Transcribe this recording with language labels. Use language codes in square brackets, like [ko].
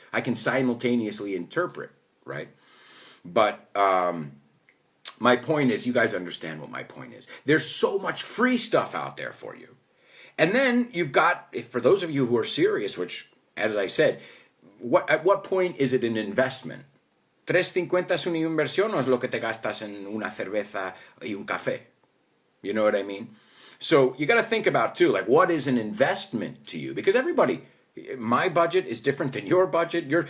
[en] I can simultaneously interpret, right? But my point is, you guys understand what my point is. There's so much free stuff out there for you. And then you've got, for those of you who are serious, which, as I said, at what point is it an investment? [es] $3.50 es una inversión o es lo que te gastas en una cerveza y un café? [en] You know what I mean? So you got to think about, too, like, what is an investment to you? Because everybody, my budget is different than your budget.